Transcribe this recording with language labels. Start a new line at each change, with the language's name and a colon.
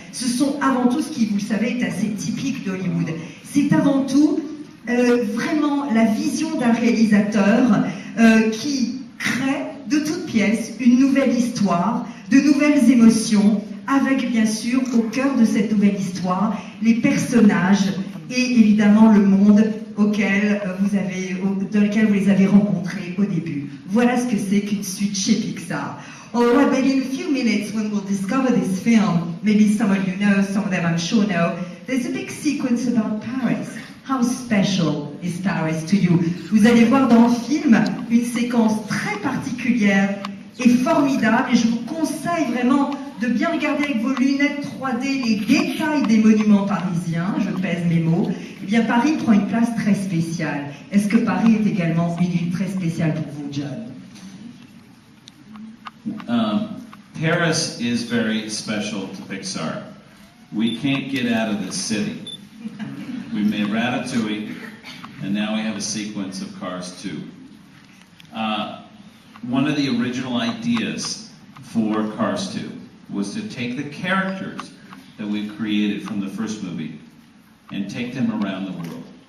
French: Ce sont avant tout, ce qui, vous le savez, est assez typique d'Hollywood. C'est avant tout vraiment la vision d'un réalisateur qui crée de toutes pièces une nouvelle histoire, de nouvelles émotions, avec bien sûr au cœur de cette nouvelle histoire les personnages et évidemment le monde dans lequel vous les avez rencontrés au début. Voilà ce que c'est qu'une suite chez Pixar.
English: Alright, but in a few minutes when we'll discover this film, maybe some of you know, some of them I'm sure know, there's a big sequence about Paris. How special is Paris to you?
French: Vous allez voir dans le film une séquence très particulière et formidable, et je vous conseille vraiment de bien regarder avec vos lunettes 3D les détails des monuments parisiens, je pèse mes mots. Eh bien, Paris prend une place très spéciale. Est-ce que Paris est également une ville très spéciale pour vous, John?
English: Paris is very special to Pixar. We can't get out of this city. We made Ratatouille, and now we have a sequence of Cars 2. One of the original ideas for Cars 2 was to take the characters that we've created from the first movie and take them around the world.